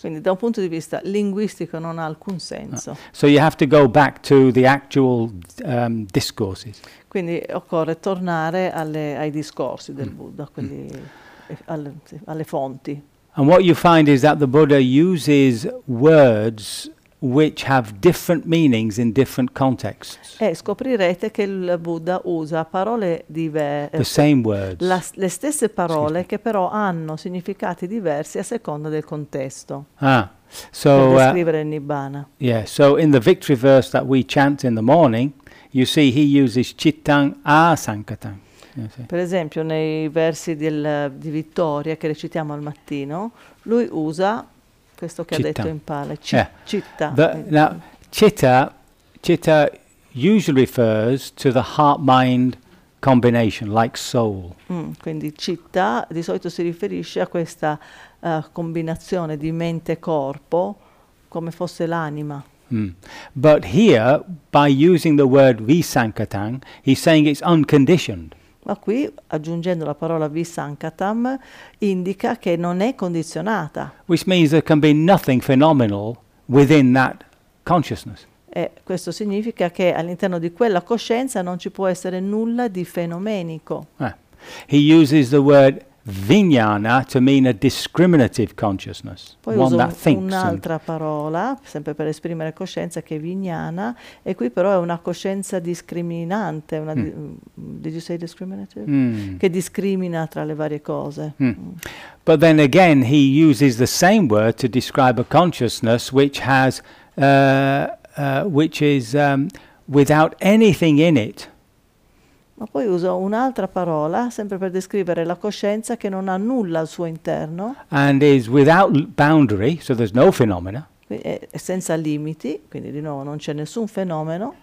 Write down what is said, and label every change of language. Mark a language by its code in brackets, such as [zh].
[it] Quindi da un punto di vista linguistico non ha alcun senso. Ah. [en] So you have to go back to the actual discourses. [it] Quindi occorre tornare ai discorsi del Buddha, quindi alle fonti. [en] And what you find is that the Buddha uses words which have different meanings in different contexts. [it] E scoprirete che il Buddha usa parole diverse. [en] The same words. [it] Le stesse parole che però hanno significati diversi a seconda del contesto. [en] Ah. So [it] per descrivere il Nibbana. [en] Yeah, so in the victory verse that we chant in the morning, you see he uses chittang asankatang. [it] Per esempio, nei versi di vittoria che recitiamo al mattino, lui usa questo che [pi] citta. [it] Ha detto in pala, [pi] citta. [en] Citta usually refers to the heart-mind combination, like soul. [it] Quindi citta di solito si riferisce a questa combinazione di mente-corpo, come fosse l'anima. [en] But here, by using the word visankatang, he's saying it's unconditioned. [it] Ma qui, aggiungendo la parola visankatam, indica che non è condizionata. [en] Which means there can be nothing phenomenal within that consciousness. [it] E questo significa che all'interno di quella coscienza non ci può essere nulla di fenomenico. [en] He uses the word vijnana to mean a discriminative consciousness. [it] Poi [en] one that thinks. [it] Un'altra parola, sempre per esprimere coscienza, che è vijnana, e qui però è una coscienza discriminante. [en] Did you say discriminative? [it] Che discrimina tra le varie cose. [en] But then again he uses the same word to describe a consciousness which has without anything in it. [it] Ma poi uso un'altra parola, sempre per descrivere la coscienza che non ha nulla al suo interno. [en] And is without boundary, so there's no phenomena. [it] È senza limiti, quindi di nuovo non c'è nessun fenomeno.